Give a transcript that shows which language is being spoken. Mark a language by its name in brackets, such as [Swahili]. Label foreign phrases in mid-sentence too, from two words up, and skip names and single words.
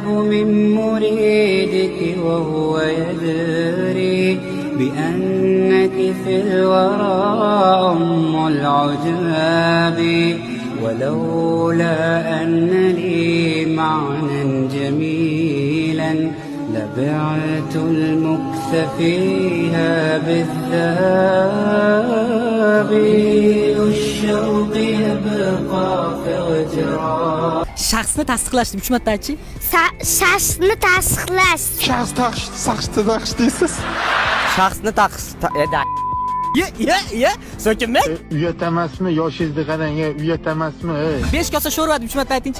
[Arabic] من مريدك وهو يدري بأنك في الورى أم العجاب ولولا أن لي معنى جميلا لبعت المكث فيها بالذهب الشوق يبقى فوجرا. [Uzbek] Shaxsni tasdiqlashni 3 marta aytchi. Shaxsni tasdiqlash. Shaxsni deysiz. Shaxsni Ye. So'kinma. Uyat emasmi? Yoshingizni qarang, uyat emasmi? 5 kosa sho'rva deb 3 marta aytingchi.